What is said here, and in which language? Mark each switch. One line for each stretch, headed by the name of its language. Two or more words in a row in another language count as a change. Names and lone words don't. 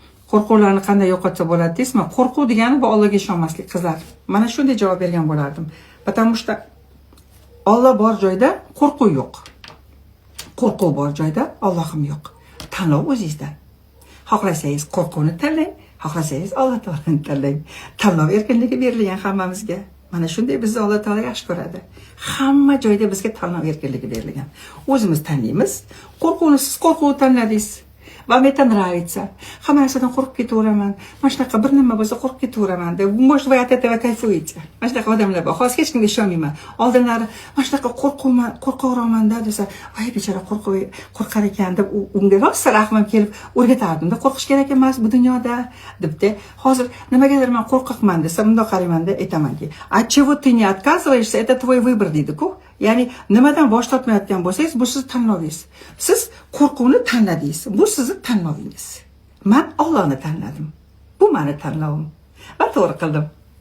Uzbek: Qo'rquvlarni qanday yo'qotsa bo'ladi deysizmi? Qo'rquv degani bu Allohga ishonmaslik, qizlar. Mana shunday javob bergan bo'lardim.
Russian: Потому что
Uzbek: Alloh bor joyda qo'rquv yo'q. Qo'rquv bor joyda Allohim yo'q. Tanlov o'zingizdan. Xohlasangiz qo'rquvni tanlang, xohlasangiz Alloh taoloni tanlang. Tanlov erkinligi berilgan hammamizga. Mana shunday bizni Alloh taolo yaxshi ko'radi. Hamma joyda bizga tanlov erkinligi berilgan. O'zimiz tanlaymiz. Qo'rquvni siz qo'rquvni tanladingiz.
Russian: Вам это nравится.
Uzbek: Hamma narsadan qo'rqib ketaveraman. Mana shunaqa bir nima bo'lsa qo'rqib ketaveraman deb.
Russian: Может, вы от этого kayfуете.
Uzbek: Mana shunaqa odamlar bor. Hozir hech kimga ishonmayman. Oldinlari mana shunaqa qo'rqaveramanda desa, voy bechora qo'rqar ekan deb unga rosa rahmim kelib o'rgatardimda. Qo'rqish kerak emas bu dunyoda debdi. Hozir nimagadir men qo'rqaqman desa, bundoq qaraymanda aytamanki,
Russian: от чего ты не отказываешься, это твой выбор deydi-ku.
Uzbek: Ya'ni nimadan bosh tortmayotgan bo'lsangiz, bu siz tanlovingiz. Siz qo'rquvni tanladingiz. Bu sizning tanlovingiz. Men Allohni tanladim. Bu meni tanlovim. Va to'g'ri qildim.